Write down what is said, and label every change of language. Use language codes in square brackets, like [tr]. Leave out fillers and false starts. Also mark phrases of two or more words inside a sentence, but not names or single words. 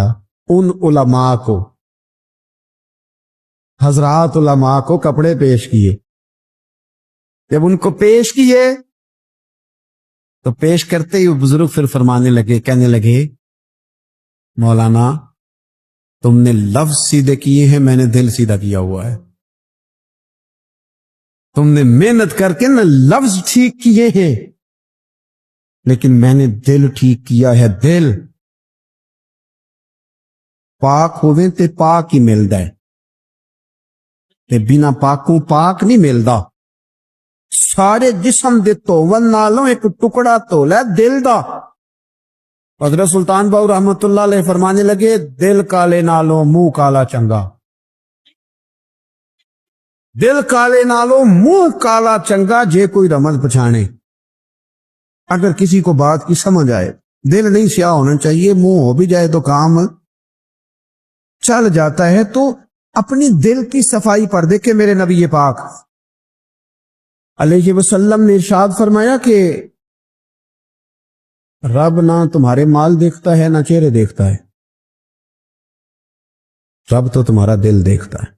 [ur] ان علماء کو، حضرات علماء کو کپڑے پیش کیے، جب ان کو پیش کیے تو پیش کرتے ہی بزرگ پھر فرمانے لگے، کہنے لگے مولانا تم نے لفظ سیدھے کیے ہیں، میں نے دل سیدھا کیا ہوا ہے۔ تم نے محنت کر کے نہ لفظ ٹھیک کیے ہیں، لیکن میں نے دل ٹھیک کیا ہے۔ [pa] دل پاک ہوئے تے پاک ہی ملدا ہے، تے بنا پاکوں پاک نہیں ملدا۔ سارے جسم دے دھون نالوں ایک ٹکڑا دھولا دل دا۔ حضرت سلطان باؤ رحمت اللہ علیہ [ur] فرمانے لگے، [pa] دل کالے نالوں منہ کالا چنگا، دل کالے نالوں منہ کالا چنگا، جے کوئی رمز پچھانے۔ [ur] اگر کسی کو بات کی سمجھ آئے، دل نہیں سیاہ ہونا چاہیے، منہ ہو بھی جائے تو کام چل جاتا ہے۔ تو اپنی دل کی صفائی پر دیکھیں میرے نبی پاک علیہ وسلم نے ارشاد فرمایا کہ رب نہ تمہارے مال دیکھتا ہے نہ چہرے دیکھتا ہے، رب تو تمہارا دل دیکھتا ہے۔